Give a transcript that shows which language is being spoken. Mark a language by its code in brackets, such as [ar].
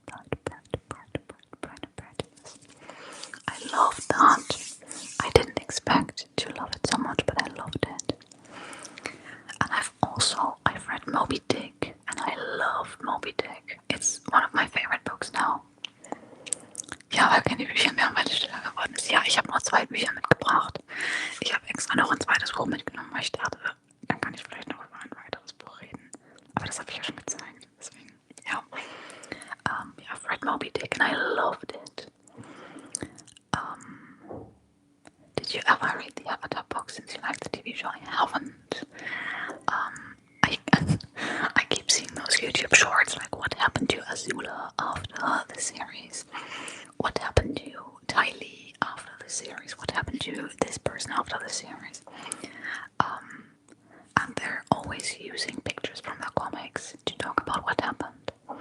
[en] Pride and Prejudice. I loved that. I didn't expect to love it so much, but I loved it. And I've read Moby Dick, and I love Moby Dick. It's one of my favorite books now. [de] Ja, weil keine Bücher mehr, weil es schneller geworden ist. Ja, ich habe nur 2 Bücher mitgebracht. Ich habe extra noch ein zweites Buch mitgenommen, weil ich dachte, dann kann ich vielleicht noch über ein weiteres Buch reden. Aber das habe ich ja schon gezeigt. Deswegen, ja. [en] I've read Moby Dick and I loved it. Did you ever read the Avatar book since you like the TV show? I haven't. I keep seeing those YouTube shorts like what happened to Azula after the series, what happened to Ty Lee after the series, what happened to this person after the series, and they're always using pictures from the comics to talk about what happened.